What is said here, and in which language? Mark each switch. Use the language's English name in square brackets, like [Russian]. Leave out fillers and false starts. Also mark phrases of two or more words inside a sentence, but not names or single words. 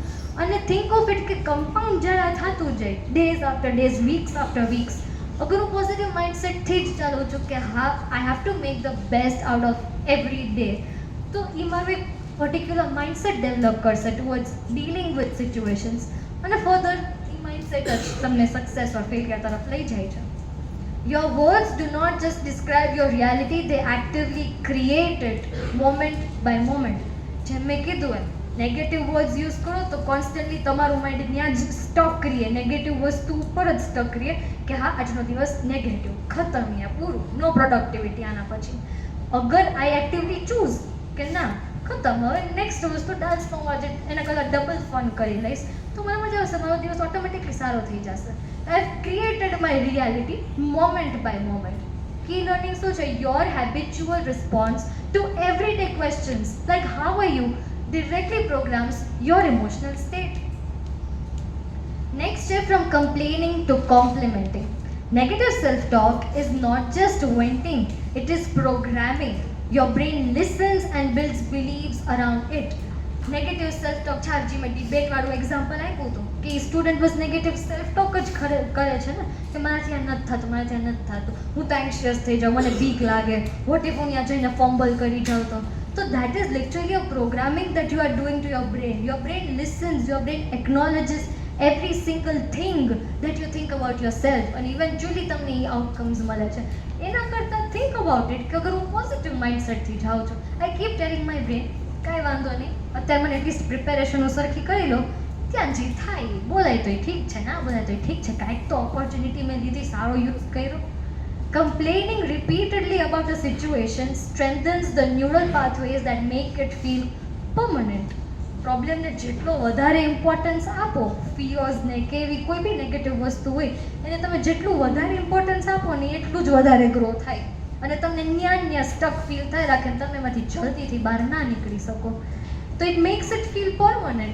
[Gujarati] અને [English] think of it [Gujarati] કે કમ્પાઉન્ડ જ્યારે થતું જાય [English] days after days, weeks after weeks, [Gujarati] અગર હું પોઝિટિવ માઇન્ડસેટથી જ ચાલું છું કે હા [English] I have to make the best out of every day, [Gujarati] તો એ મારું એક [English] particular mindset develop [Gujarati] કરશે [English] towards dealing with situations, [Gujarati] અને ફર્ધર એ માઇન્ડસેટ જ તમને [English] success or failure [Gujarati] તરફ લઈ જાય છે. [English] Your words do not just describe your reality, they actively create it moment by moment. [Gujarati] જેમ મેં કીધું એમ [English] negative words use [Gujarati] કરો તો કોન્સ્ટન્ટલી તમારું માઇન્ડ ત્યાં જ સ્ટક કરીએ, નેગેટિવ વસ્તુ ઉપર જ સ્ટક કરીએ કે હા આજનો દિવસ નેગેટિવ, ખતમ, યા પૂરું, [English] no productivity [Gujarati] આના પછી. અગર [English] I actively choose [Gujarati] કે ના ખતમ, હવે નેક્સ્ટ વસ્તુ ડાન્સ ફોર્મમાં જે એના કરતાં [English] double fun [Gujarati] કરી લઈશ તો મને મજા આવશે, મારો દિવસ ઓટોમેટિકલી સારો થઈ જશે. [English] I have created my reality moment by moment. Key learning [Gujarati] શું છે? [English] Your habitual response to everyday questions like how are you directly programs your emotional state. Next step, from complaining to complimenting. Negative self-talk is not just venting, it is programming. Your brain listens and builds beliefs around it. Negative self-talk, [Gujarati] ચાર્જી મેં ડિબેટ વાળું એક્ઝામ્પલ આપ્યું હતું કે સ્ટુડન્ટ બસ [English] negative self-talk [Gujarati] જ કરે છે ને કે મારાથી આ નથી થતું, મારાથી આ નથી થતું, હું તો એન્શિયસ થઈ જાઉં, મને બીક લાગે, [English] what if [Gujarati] હું ત્યાં જઈને ફમ્બલ કરી જાઉં તો. [English] So that is literally a programming that you are doing to your brain. Your brain listens, your brain acknowledges every single thing that you think about yourself and eventually [Gujarati] તમને એ આઉટકમ્સ મળે છે. એના કરતાં [English] think about it [Gujarati] કે અગર હું પોઝિટિવ માઇન્ડસેટથી જાઉં છું, [English] I keep telling my brain [Gujarati] કાંઈ વાંધો નહીં, અત્યારે મને એટલીસ્ટ પ્રિપેરેશન હું સરખી કરી લો, ત્યાં જે થાય બોલાય તોય ઠીક છે, ના બોલાય તોય ઠીક છે, કાંઈક તો ઓપોર્ચ્યુનિટી મેં લીધી, સારો યુઝ કર્યો. [English] Complaining repeatedly about a situation strengthens the neural pathways that make it feel permanent. [Gujarati] પ્રોબ્લેમને જેટલો વધારે ઇમ્પોર્ટન્સ આપો, ફિયર્સને કે એવી કોઈ બી નેગેટિવ વસ્તુ હોય એને તમે જેટલું વધારે ઇમ્પોર્ટન્સ આપો ને એટલું જ વધારે ગ્રો થાય અને તમને ન્યા સ્ટક ફીલ થાય રાખે ને તમે એમાંથી જલ્દીથી બહાર ના નીકળી શકો. [English] તો it makes it feel permanent.